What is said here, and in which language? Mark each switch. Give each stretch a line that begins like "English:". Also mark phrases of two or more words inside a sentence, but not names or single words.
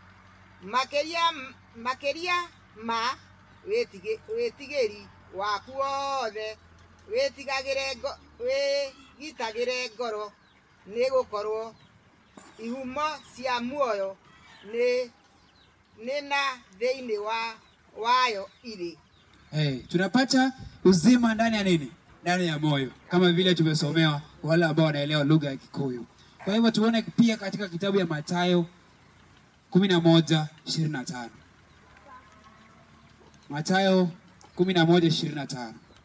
Kikuyu: Makeria ma wetigiri waku wothe wigitagire ngoro ni gukorwo ihumo cia muoyo nina thĩinĩ wayo iri.
Swahili: Tunapata uzima ndani ya nini? Ndani ya moyo, kama vile tumesomewa wale ambao wanaelewa lugha ya Kikuyu. Kwa hivyo tuone pia katika kitabu ya Mathayo 11:25. Mathayo 11:25.